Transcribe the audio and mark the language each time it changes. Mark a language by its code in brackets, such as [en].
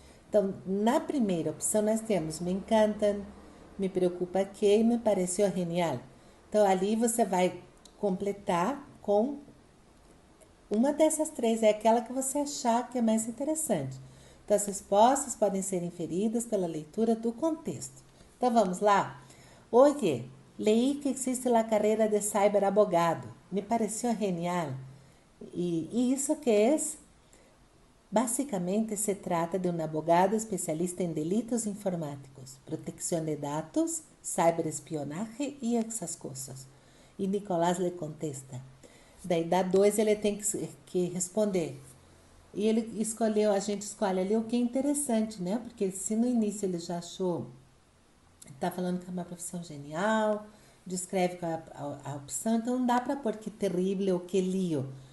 [pt] Então, na primeira opção nós temos me encantam, me preocupa que e me pareceu genial. Então, ali você vai completar com uma dessas 3, é aquela que você achar que é mais interessante. Então, as respostas podem ser inferidas pela leitura do contexto. Então, vamos lá? [es] Oye, leí que existe a carreira de cyberabogado. Me pareceu genial. ¿Y eso qué es? Básicamente se trata de un abogado especialista en delitos informáticos, protección de datos, cyberespionaje y esas cosas. [pt] E Nicolás le contesta. Daí dá 2, ele tem que responder. E ele escolheu, a gente escolhe ali o que é interessante, né? Porque se no início ele já achou, está falando que é uma profissão genial, descreve qual é a opção, então não dá para pôr que terrível ou que lío.